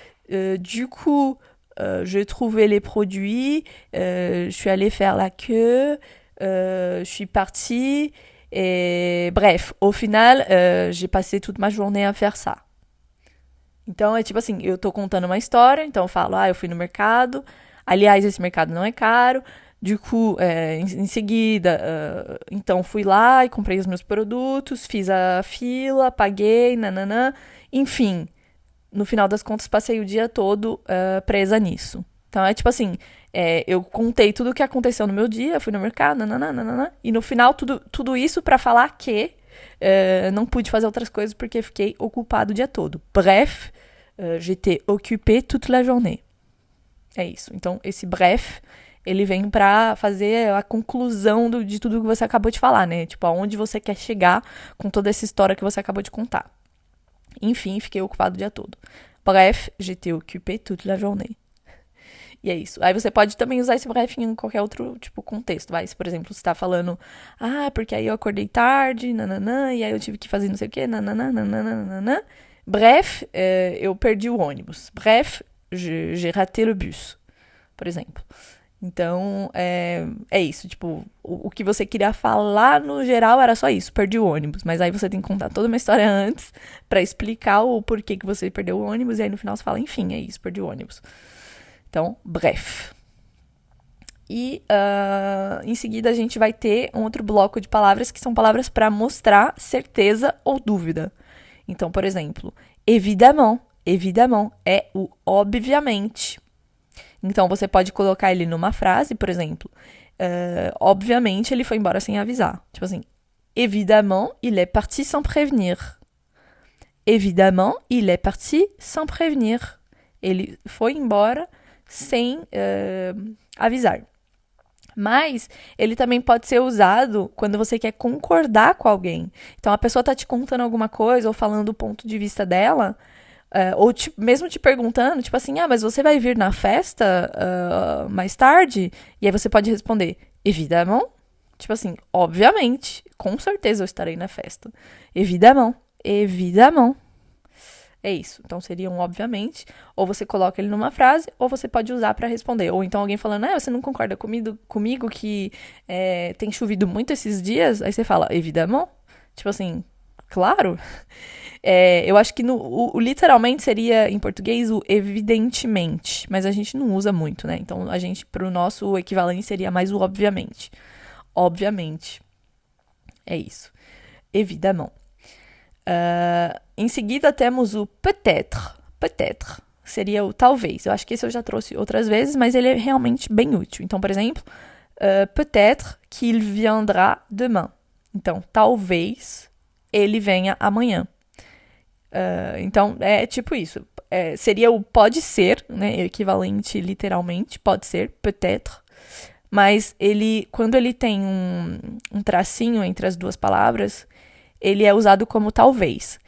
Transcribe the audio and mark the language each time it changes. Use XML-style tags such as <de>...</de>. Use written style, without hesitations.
<fr>Du coup, j'ai trouvé les produits, je suis allée faire la queue, je suis partie. Et bref, au final, j'ai passé toute ma journée à faire ça.</fr> <pt>Então, é tipo assim, eu tô contando uma história, então eu falo, eu fui no mercado. Aliás, esse mercado não é caro. Du coup, em seguida, então fui lá e comprei os meus produtos, fiz a fila, paguei, nananã. Enfim, no final das contas, passei o dia todo presa nisso. Então, é tipo assim, eu contei tudo o que aconteceu no meu dia, fui no mercado, nananana, e no final, tudo isso pra falar que não pude fazer outras coisas porque fiquei ocupado o dia todo.</pt> <fr>Bref, j'étais occupée toute la journée.</fr> <pt>É isso. Então, esse bref, ele vem pra fazer a conclusão de tudo que você acabou de falar, né? Tipo, aonde você quer chegar com toda essa história que você acabou de contar. Enfim, fiquei ocupado o dia todo.</pt> <fr>Bref, j'étais occupée toute la journée.</fr> <pt>E é isso. Aí você pode também usar esse bref em qualquer outro, tipo, contexto. Vai, se, por exemplo, você tá falando, porque aí eu acordei tarde, nananã, e aí eu tive que fazer não sei o quê, nananã, nananã. Bref, eu perdi o ônibus.</pt> <fr>Bref, j'ai raté le bus,</fr> <pt>por exemplo. Então, é isso. Tipo, o que você queria falar no geral era só isso, perdi o ônibus. Mas aí você tem que contar toda uma história antes pra explicar o porquê que você perdeu o ônibus. E aí no final você fala, enfim, é isso, perdi o ônibus. Então, bref. E em seguida a gente vai ter um outro bloco de palavras que são palavras para mostrar certeza ou dúvida. Então, por exemplo, évidemment. Évidemment é o obviamente. Então, você pode colocar ele numa frase, por exemplo. Obviamente, ele foi embora sem avisar. Tipo assim,</pt> <fr>évidemment, il est parti sans prévenir. Évidemment, il est parti sans prévenir.</fr> <pt>Ele foi embora sem avisar. Mas ele também pode ser usado quando você quer concordar com alguém. Então a pessoa tá te contando alguma coisa ou falando o ponto de vista dela, ou mesmo te perguntando, tipo assim, mas você vai vir na festa mais tarde? E aí você pode responder, évidemment. Tipo assim, obviamente, com certeza eu estarei na festa.</pt> <fr>Évidemment, évidemment.</fr> <pt>É isso. Então seria um obviamente. Ou você coloca ele numa frase, ou você pode usar pra responder. Ou então alguém falando, você não concorda comigo que tem chovido muito esses dias? Aí você fala, évidemment. Tipo assim, claro. Eu acho que literalmente seria em português o evidentemente. Mas a gente não usa muito, né? Então a gente, pro nosso equivalente, seria mais o obviamente. Obviamente. É isso. Évidemment. Em seguida temos o peut-être. Peut-être seria o talvez. Eu acho que esse eu já trouxe outras vezes, mas ele é realmente bem útil. Então, por exemplo,</pt> <fr>peut-être qu'il viendra demain.</fr> <pt>Então, talvez ele venha amanhã. Então, é tipo isso. Seria o pode ser, né? Equivalente literalmente, pode ser, peut-être. Mas quando ele tem um tracinho entre as duas palavras, ele é usado como talvez.</pt>